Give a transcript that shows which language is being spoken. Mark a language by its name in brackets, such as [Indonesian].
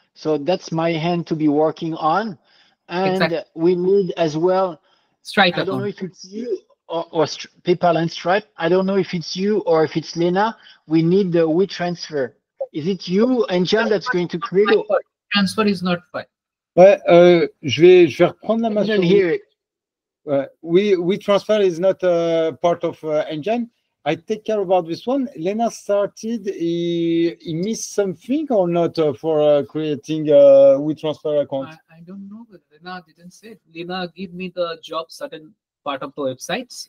[English] So that's my hand to be working on. And we need as well, Stripe I don't know if it's you or PayPal and Stripe. I don't know if it's you or if it's Lena. We need the WeTransfer. Is it you and Jan that's going to create it? Transfer is not fine. [French] Ouais, je vais reprendre la main. [English] I didn't hear it. WeTransfer is not part of Engine. I take care about this one. Lena started. He missed something or not for creating WeTransfer account? I don't know. Lena didn't say it. Lena give me the job certain part of the websites.